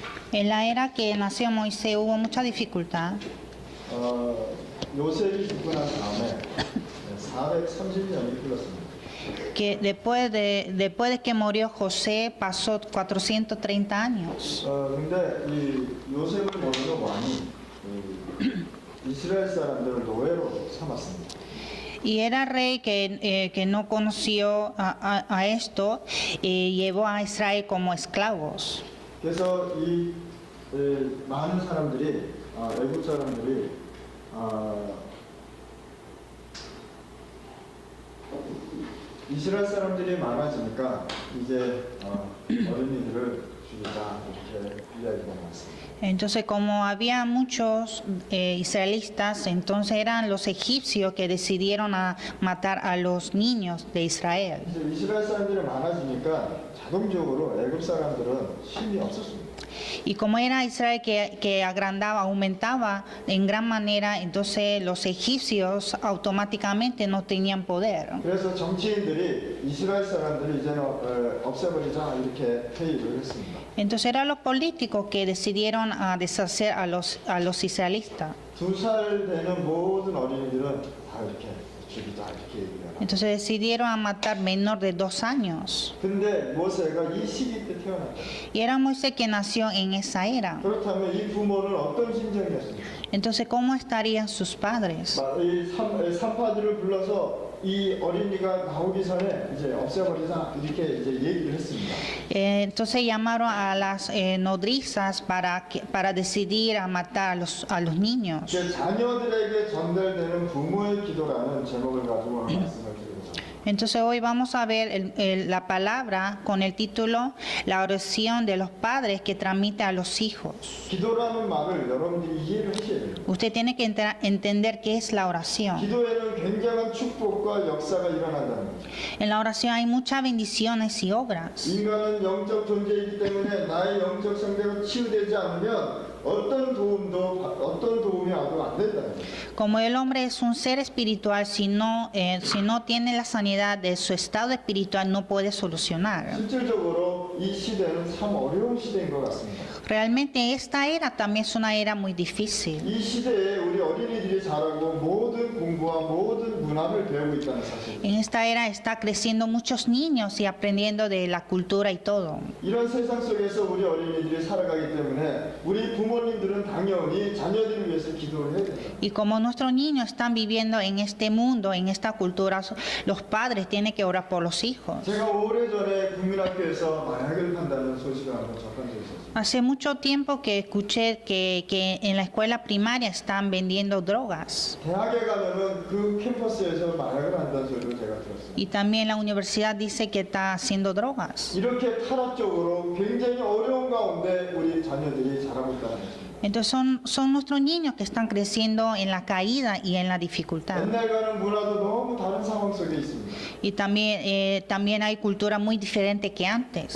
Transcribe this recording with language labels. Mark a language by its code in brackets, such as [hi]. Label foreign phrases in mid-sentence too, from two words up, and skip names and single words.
[es] En la era que nació Moisés hubo mucha dificultad. [ko] 요셉이 죽고 난 다음에 430년이 흘렀습니다. [es] Que después de que murió José pasó 430 años. [ko] 근데 이 요셉을 모르는 왕이 이스라엘 사람들을 노예로 삼았습니다. [es] Y era rey que no conoció a esto y llevó a Israel como esclavos. [ko] 그래서 이 많은 사람들이 애국 사람들이 이스라엘 사람들이 많아지니까 이제 어린이들을 죽이자 이렇게 이야기가 나왔습니다. [es] Entonces, como había muchos israelitas, entonces eran los egipcios que decidieron a matar a los niños de Israel. [ko] 이스라엘 사람들이 많아지니까 자동적으로 애굽 사람들은 힘이 없었습니다. [es] Y como era Israel que agrandaba, aumentaba en gran manera, entonces los egipcios automáticamente no tenían poder. [ko] 그래서 정치인들이 이스라엘 사람들을 이제는 없애버리자 이렇게 회의를 했습니다. [es] Entonces eran los políticos que decidieron a deshacer a los israelitas. [ko] 2살 되는 모든 어린이들은 다 이렇게 죽이자 이렇게 얘기해요. [es] Entonces decidieron a matar menor de 2 años. [ko] 근데 모세가 이 시기 때 태어났다. [es] Y era Moisés que nació en esa era. [ko] 그렇다면 이 부모는 어떤 심정이었습니까? [es] Entonces, ¿cómo estarían sus padres? [ko] 이 산파들을 불러서 이 어린이가 나오기 전에 이제 없애버리자 이렇게 이제 얘기를 했습니다. [es] Entonces llamaron a las nodrizas para decidir a matar a los niños. [ko] 자녀들에게 전달되는 부모의 기도라는 제목을 가지고 말씀을 드리겠습니다. [es] Entonces hoy vamos a ver la palabra con el título La oración de los padres que transmite a los hijos. [ko] 기도라는 말을 여러분들이 이해를 하셔야 돼요. [es] Usted tiene que entender qué es la oración. [ko] 기도에는 굉장한 축복과 역사가 일어난다는 거죠. [es] En la oración hay muchas bendiciones y obras. [ko] 인간은 영적 존재이기 때문에 나의 영적 상태가 치유되지 않으면 어떤 도움이 와도 안 된다는 거죠. [es] Como el hombre es un ser espiritual, si no tiene la sanidad de su estado espiritual, no puede solucionar. [ko] 실질적으로 이 시대는 참 어려운 시대인 것 같습니다. [es] Realmente esta era también es una era muy difícil. [ko] 이 시대에 우리 어린이들이 자라고 모든 공부와 모든 문화를 배우고 있다는 사실. [es] En esta era está creciendo muchos niños y aprendiendo de la cultura y todo. [ko] 이런 세상 속에서 우리 어린이들이 살아가기 때문에 우리 부모님들은 당연히 자녀들을 위해서 기도를 해야 된다. [es] Y como nuestros niños están viviendo en este mundo, en esta cultura, los padres tienen que orar por los hijos. [ko] 제가 오래전에 국민학교에서 마약을 판다는 소식을 한번 접한 적이 있었어요. [es] Hace mucho tiempo que escuché que en la escuela primaria están vendiendo drogas. [ko] 대학에 가면은 그 캠퍼스에서 마약을 한다는 소리를 제가 들었어요. [es] Y también la universidad dice que está haciendo drogas. [ko] 이렇게 타락적으로 굉장히 어려운 가운데 우리 자녀들이 자라고 있다는 것입니다. [es] Entonces son nuestros niños que están creciendo en la caída y en la dificultad. [ko] 옛날과는 문화도 너무 다른 상황 속에 있습니다. [es] Y también hay cultura muy diferente que antes.